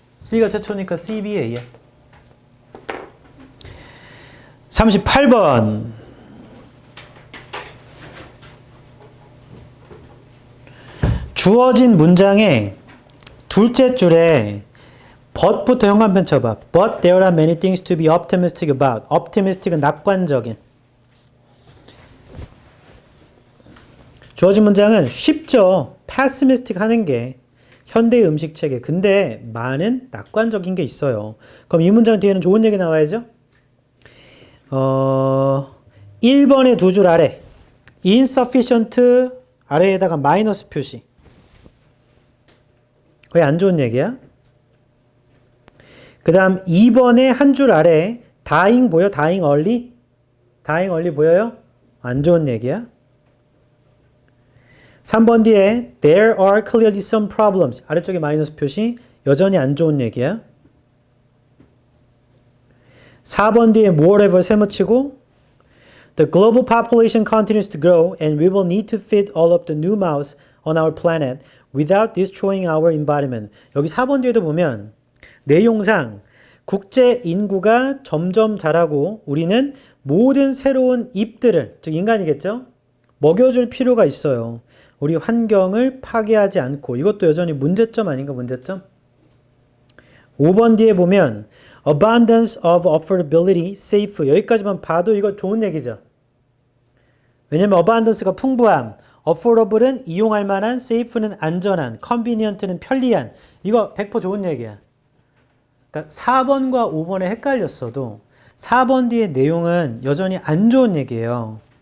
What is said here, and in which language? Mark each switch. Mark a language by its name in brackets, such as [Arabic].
[Korean] C가 최초니까 CBA야. 38번. 주어진 문장의 둘째 줄에 but부터 현관편 쳐봐. [English] But there are many things to be optimistic about. [Korean] optimistic은 낙관적인. 주어진 문장은 쉽죠. pessimistic 하는 게 현대의 음식 체계. 근데 많은 낙관적인 게 있어요. 그럼 이 문장 뒤에는 좋은 얘기 나와야죠. 1번의 두 줄 아래 insufficient 아래에다가 마이너스 표시. 거의 안 좋은 얘기야. 그 다음 2번의 한 줄 아래 dying 보여? dying early? dying early 보여요? 안 좋은 얘기야. 3번 뒤에 [English] there are clearly some problems [Korean] 아래쪽에 마이너스 표시 여전히 안 좋은 얘기야. 4번 뒤에 [English] moreover [Korean] 세모치고 [English] the global population continues to grow and we will need to feed all of the new mouths on our planet without destroying our environment. [Korean] 여기 4번 뒤에도 보면 내용상 국제 인구가 점점 자라고 우리는 모든 새로운 잎들을, 즉 인간이겠죠? 먹여줄 필요가 있어요. 우리 환경을 파괴하지 않고. 이것도 여전히 문제점 아닌가, 문제점? 5번 뒤에 보면 [English] abundance of affordability, safe. [Korean] 여기까지만 봐도 이거 좋은 얘기죠. 왜냐면 abundance가 풍부함, affordable은 이용할 만한, safe는 안전한, convenient는 편리한. 이거 100% 좋은 얘기야. 그러니까 4번과 5번에 헷갈렸어도 4번 뒤의 내용은 여전히 안 좋은 얘기예요.